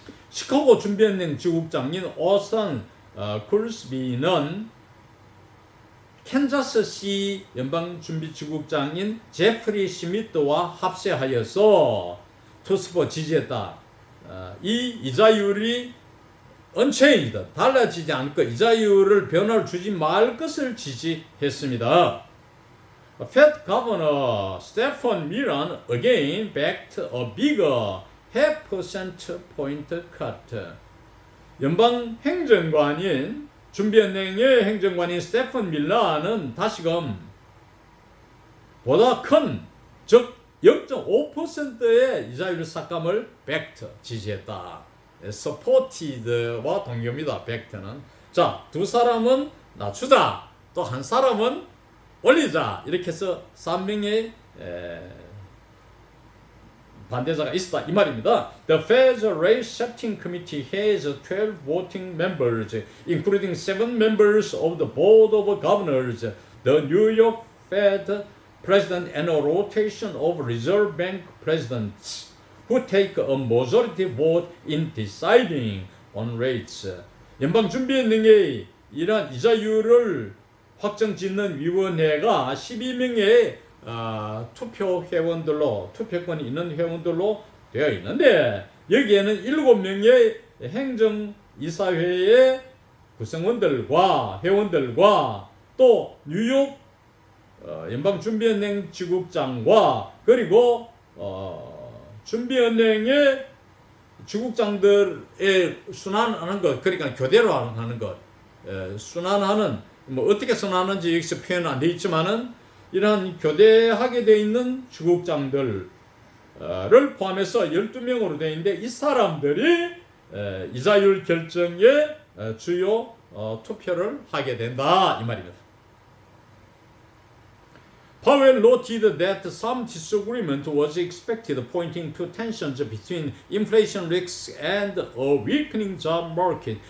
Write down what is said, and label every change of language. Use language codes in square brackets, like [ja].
[ko] 시카고 준비은행 지국장인 오스턴 굴스비는 캔자스시 연방준비지국장인 제프리 시미트와 합세하여서 투스포 지지했다. 이 이자율이 unchanged, 달라지지 않고 이자율을 변화를 주지 말 것을 지지했습니다. [en] Fed Governor Stephen Millen again backed a bigger 0.5% point cut. [ko] 연방 행정관인 준비은행의 행정관인 스테픈 밀러는 다시금 보다 큰, 즉 0.5%의 이자율 삭감을 backed, 지지했다. supported와 동료입니다. backed는. 자, 두 사람은 낮추자, 또 한 사람은 올리자. 이렇게 해서 3명의 반대자가 있었다 이 말입니다. [en] The Fed's Rate Setting Committee has 12 voting members, including 7 members of the Board of Governors, the New York Fed President, and a rotation of Reserve Bank presidents who take a majority vote in deciding on rates. [ko] 연방준비은행의 이러한 이자율을 확정짓는 위원회가 12명의 투표 회원들로, 투표권이 있는 회원들로 되어 있는데 여기에는 7명의 행정이사회의 구성원들과 회원들과 또 뉴욕 연방준비은행 지국장과 그리고 준비은행의 주국장들의 순환하는 것, 그러니까 교대로 하는 것, 순환하는 뭐 어떻게 순환하는지 여기서 표현 안 되어 있지만은 이러한 교대하게 되어 있는 주국장들을 포함해서 12명으로 되어 있는데 이 사람들이 이자율 결정에 주요 투표를 하게 된다 이 말입니다. [en] Powell noted that some disagreement was expected, pointing to tensions between inflation risks and a weakening job market.